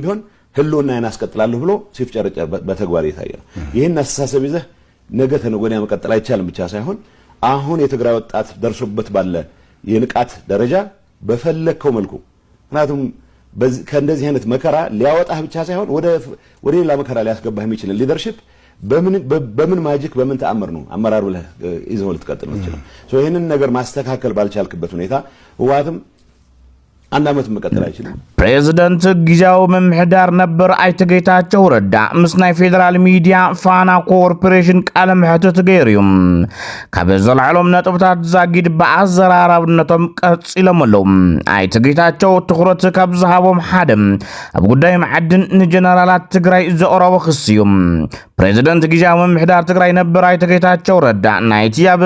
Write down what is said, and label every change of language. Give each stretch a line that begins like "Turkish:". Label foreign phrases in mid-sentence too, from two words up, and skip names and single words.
Amharic: ቢሆን ህልውና ያናስቀጥላለሁ ብሎ ሲፍጨረጨር በተግባር የታየ ነው። ይሄን አስተሳሰብ ይዘህ ነገ ተነገ ወዲያ መቀጠል አይቻልም ብቻ ሳይሆን አሁን የትግራይ ወጣት ደርሶበት ባለ የንቃት ደረጃ በፈለከው መልኩ ምክንያቱም ከእንደዚህ አይነት መከራ ሊያወጣህ ብቻ ሳይሆን ወደ ሌላ መከራ ሊያስገባህ የሚችል ሊደርሺፕ በምን ማጂክ በምን ተአምር ነው አመራር ብለህ ይዘው ልትቀጥል ነው ይችላል። ይሄንን ነገር ማስተካከል ባልቻልክበት ሁኔታ ህወሓትም አንድ አመት መቀጠል አይችልም።
Tigrinya: ፕሬዝዳንት ጊዜያዊ መምሕዳር ነበር አይተ ጌታቸው ረዳ ምስ ናይ ፌደራል ሚዲያ ፋና ኮርፖሬሽን ቃለ መሕተት ገይሮም ካብ ዘለዓሎም ነጥብታት ዛጊድ በአዘራራብነቶም ቀፂሎም ኣለው። አይተ ጌታቸው ትኩረት ካብ ዝሃቦም ሓደ ኣብ ጉዳይ ማዕድን ንጀነራላት ትግራይ ዘቕረቦ ክስ እዩ። ፕሬዝዳንት ጊዜያዊ መምሕዳር ትግራይ ነበር አይተ ጌታቸው ረዳ ናይቲ ኣብ